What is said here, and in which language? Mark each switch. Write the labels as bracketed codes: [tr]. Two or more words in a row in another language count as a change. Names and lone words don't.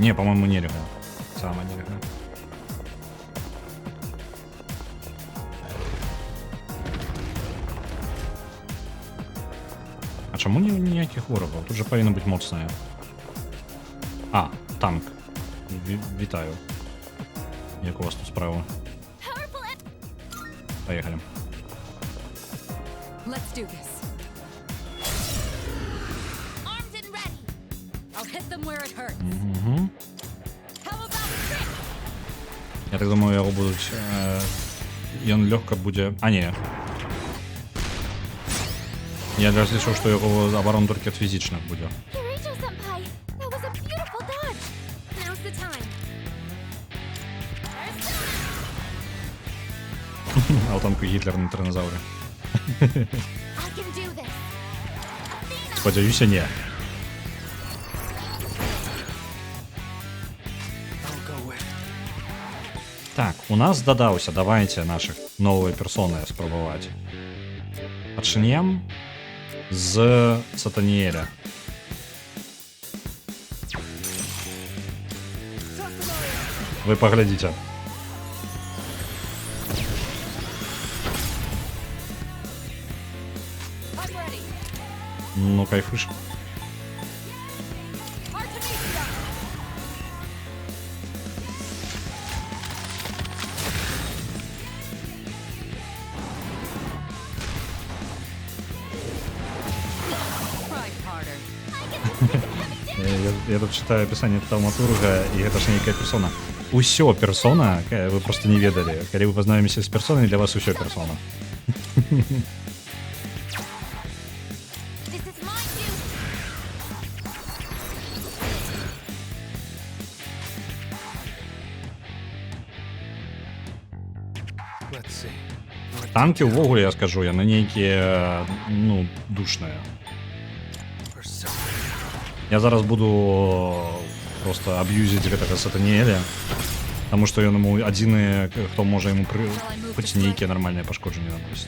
[be] Не, по-моему, нельга. Сама нельга. А чаму ніякіх ворагаў? Тут жа павінна быць моцная. Танк. Вітаю. Як у вас тут справа? [ru] Поехали. [en] Let's do this. Armed and ready. I'll hit them where it hurts. How about a trick? [be] Я так думаю, яго будуць... Ён лёгка будзе... не. [uk] Я разлічив, що його оборон тільки від фізичних буде. [en] Kirijo-senpai, that was a beautiful dodge. Now's the time. [uk] А там Гітлер на тиранозаврі. [en] I can do this. [uk] Сподіваюся, ні. Так, у нас додався, давайте наших нової персони спробувати. Почнем з Сатаніеля. Ви поглядите. [en] I'm ready. [be] Ну, кайфуш. [en] Artemisia. Try harder. [ru] Я тут читаю описание Тауматурга, и это ж некая персона. [be] Усё персона, вы просто не ведали. [ru] Когда вы познакомитесь с персоной, для вас усё персона. [en] This is my duty. Let's see. [be] Танки увогуле, я скажу, яны нейкія, ну, душныя. Persona. Я зараз буду просто аб'юзіць гэтага Сатаніэля, таму што ён яму адзіны, хто можа яму хоць нейкія нармальныя пашкоджанні наносіць.